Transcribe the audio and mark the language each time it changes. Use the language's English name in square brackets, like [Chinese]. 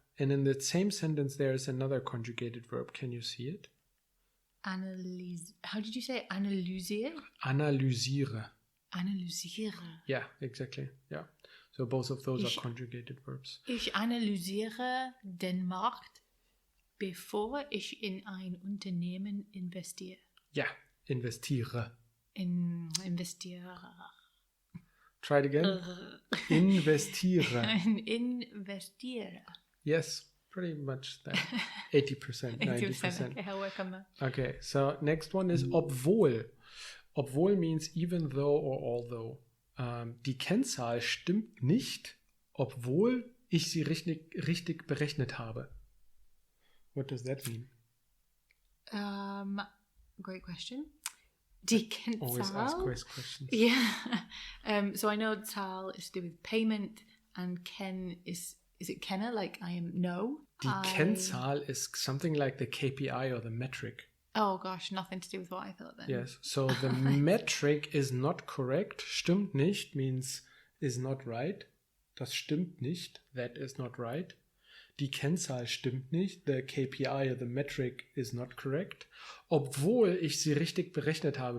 [English] And in the same sentence, there is another conjugated verb. Can you see it? How did you say analysiere? [German] Analysiere. Analysiere. [English] Yeah, exactly. Yeah. So both of those are conjugated verbs. [German] Ich analysiere den Markt, bevor ich in ein Unternehmen investiere. Ja, investiere. Investiere. [English] Try it again. Investiere. [German] Investiere. [English] Yes, pretty much that. 80%, 90%. Okay, I'll work on that. Okay, so next one is obwohl. Obwohl means even though or although. [German] Die Kennzahl stimmt nicht, obwohl ich sie richtig berechnet habe. [English] What does that mean? Great question. Die Kennzahl. Always ask great questions. Yeah. So I know Zahl is to do with payment, and Ken is it Kenner? Like I am no. Die Kennzahl is something like the KPI or the metric. Oh gosh, nothing to do with what I thought then. Yes, so the metric is not correct. Stimmt nicht means is not right. [German] Das stimmt nicht. [English] That is not right. [German] die Kennzahl stimmt nicht, [English] the KPI or the metric is not correct, [German] obwohl ich sie richtig berechnet habe.